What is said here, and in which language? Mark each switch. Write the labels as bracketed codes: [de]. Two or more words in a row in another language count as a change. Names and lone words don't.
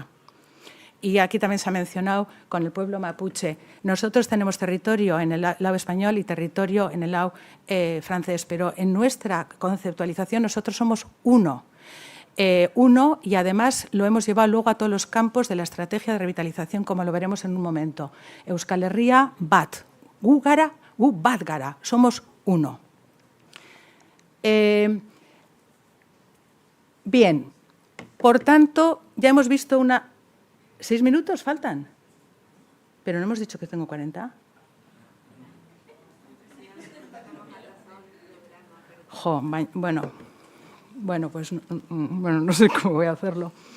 [es] Y aquí también se ha mencionado con el pueblo mapuche. Nosotros tenemos territorio en el lado español y territorio en el lado francés, pero en nuestra conceptualización nosotros somos uno. Y además lo hemos llevado luego a todos los campos de la estrategia de revitalización, como lo veremos en un momento. [eu] Euskal Herria bat, gu gara, gu bat gara, [es] somos uno. Bien, por tanto, ya hemos visto una... 6 minutos faltan, pero no hemos dicho que tengo 40. Pues no sé cómo voy a hacerlo.